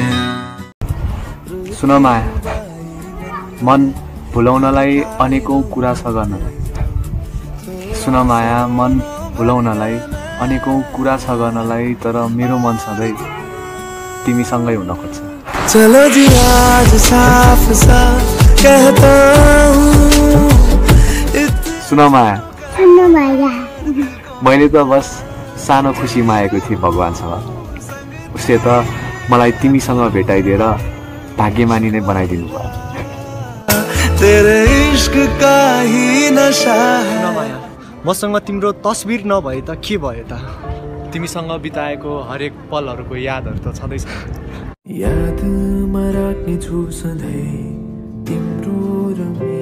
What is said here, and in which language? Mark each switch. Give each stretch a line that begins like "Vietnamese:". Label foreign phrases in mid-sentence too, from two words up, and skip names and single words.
Nepali: सुन माया मन भुलाउनलाई अनेकौं कुरा छ गर्नलाई सुन माया मन भुलाउनलाई अनेकौं कुरा छ गर्नलाई तर मेरो मन सधैँ तिमीसँगै हुन खोज्छ
Hindi: चलो जी आज साफ साफ कहता हूँ
Nepali: सुन माया मैले त बस सानो खुसी मागेको थिएँ भगवानसँग उसले त मलाई तिमीसँग भेटाइदिएर भाग्यमानी नै बनाइदिनु भयो
Hindi: तेरे इश्क का ही नशा है
Nepali: माया मसँग तिम्रो तस्बिर नभए त के भयो त तिमीसँग बिताएको हरेक पलहरूको यादहरू त छँदैछ यादमा राख्ने छु सधैँ तिम्रो र